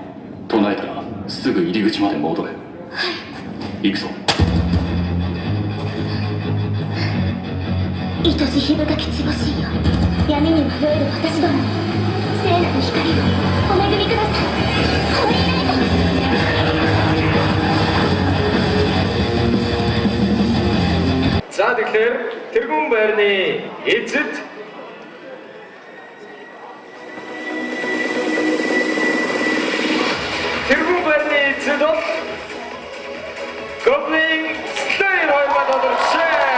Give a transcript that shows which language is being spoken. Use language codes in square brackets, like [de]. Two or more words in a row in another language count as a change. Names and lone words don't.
[ja] 唱えたらすぐ入り口まで戻れ。はい。行くぞ。愛しひ深き地母神よ、闇に迷える私どもに聖なる光をお恵みください。ホーリーライト。 [mn] За тэгэхээр тэргүүн байрны эзэд бол Goblin Slayer хоёрын одоршээ.